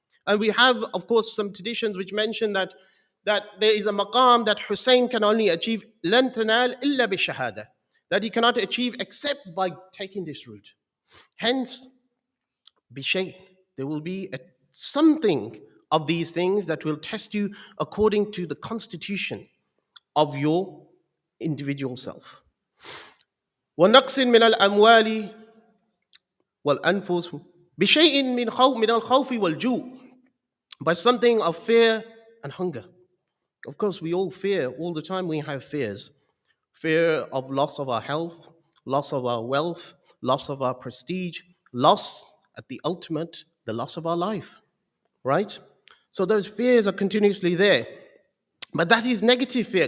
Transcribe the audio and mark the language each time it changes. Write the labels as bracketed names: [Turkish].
[English] And we have, of course, some traditions which mention that there is a maqam that Hussein can only achieve, [Arabic] لَن تَنَالْ إِلَّا بِالشَّهَادَةِ, [English] that he cannot achieve except by taking this route. Hence, bishay, there will be something of these things that will test you according to the constitution of your individual self. [Arabic] وَنَقْصٍ مِنَ الْأَمْوَالِ وَالْأَنفُسِ بِشَيْءٍ مِنَ الْخَوْفِ وَالْجُوعِ, [English] by something of fear and hunger. Of course, we all fear all the time. We have fears. Fear of loss of our health, loss of our wealth, loss of our prestige, loss at the ultimate, the loss of our life, right? So those fears are continuously there. But that is negative fear.